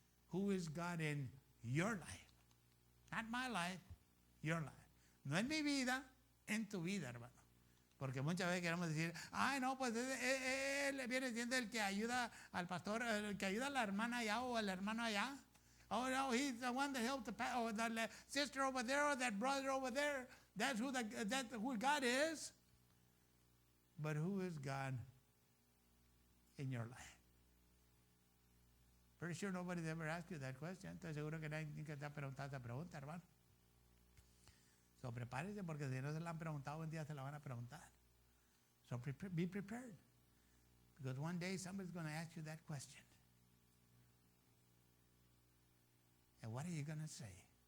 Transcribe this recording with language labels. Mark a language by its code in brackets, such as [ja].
[en] Who is God in your life? Not my life, your life. [es] No en mi vida, en tu vida, hermano. Porque muchas veces queremos decir, ay, no, pues él viene siendo el que ayuda al pastor, el que ayuda a la hermana allá o al hermano allá. [en] Oh, no, he's the one that helped the sister over there or that brother over there. That's who God is. But who is God in your life? Pretty sure nobody's ever asked you that question. [es] Estoy seguro que nadie te ha preguntado esa pregunta, hermano. So prepárese porque si no se la han preguntado, un día se la van a preguntar. [en] So be prepared. Because one day somebody's going to ask you that question. And what are you going to say?